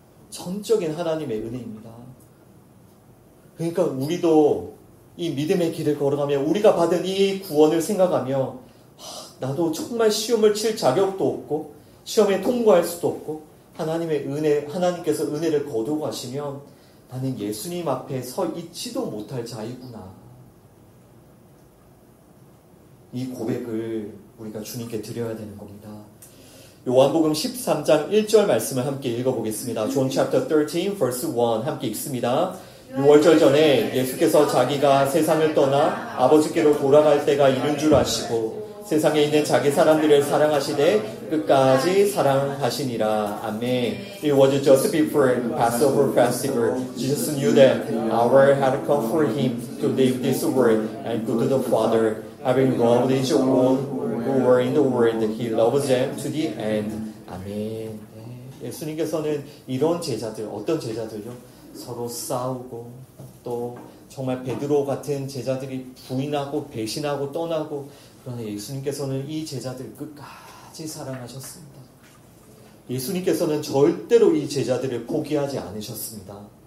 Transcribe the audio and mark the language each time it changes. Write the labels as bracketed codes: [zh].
[ko] 전적인 하나님의 은혜입니다. 그러니까 우리도 이 믿음의 길을 걸어가며 우리가 받은 이 구원을 생각하며, 나도 정말 시험을 칠 자격도 없고 시험에 통과할 수도 없고 하나님의 은혜, 하나님께서 은혜를 거두고 가시면 나는 예수님 앞에 서 있지도 못할 자이구나. 이 고백을 우리가 주님께 드려야 되는 겁니다. 요한복음 13장 1절 말씀을 함께 읽어보겠습니다. [en] John chapter 13 verse 1 [ko] 함께 읽습니다. 6월절 전에 예수께서 자기가 세상을 떠나 아버지께로 돌아갈 때가 이른 줄 아시고 세상에 있는 자기 사람들을 사랑하시되 끝까지 사랑하시니라. 아멘. [en] It was just before the Passover festival. Jesus knew that hour had come for him to leave this world and go to the Father. Having loved his own who were in the world, he loves them to the end. [ko] 아멘. 예수님께서는 이런 제자들, 어떤 제자들요? 서로 싸우고 또 정말 베드로 같은 제자들이 부인하고 배신하고 떠나고, 그러나 예수님께서는 이 제자들을 끝까지 사랑하셨습니다. 예수님께서는 절대로 이 제자들을 포기하지 않으셨습니다.